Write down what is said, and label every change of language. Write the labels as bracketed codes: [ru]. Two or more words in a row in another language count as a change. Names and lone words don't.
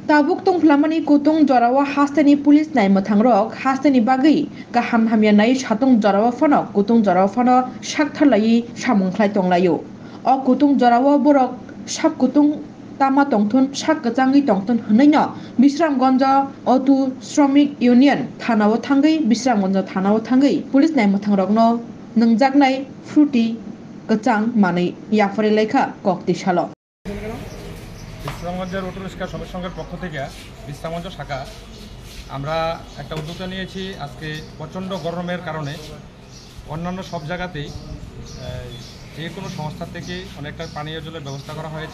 [trp] Tabuk tong flamani kutung jorawa hastani pulis nai mathangrok hastani bagi gaham hamya nai satung jorawa phano kutung jorawa phano sakthalai samungkhlai tonglayo o kutung jorawa borok sak kutung tama tongthun sak kachangi tongthun hnaino Bisramgonja Auto Shramik Union thanao thangai Bisramgonja thanao thangai pulis nai mathangrokno nangjaknai fruity kachang manai yafare lekha kokti salo [bn] বিশ্রামগঞ্জের অটো রিক্সা শ্রমিক সংঘের পক্ষ থেকে বিশ্রামগঞ্জ শাখা আমরা একটা উদ্যোগটা নিয়েছি। আজকে প্রচণ্ড গরমের কারণে অন্যান্য সব জায়গাতেই যে কোনো সংস্থা থেকে অনেকটা পানীয় জলের ব্যবস্থা করা হয়েছে।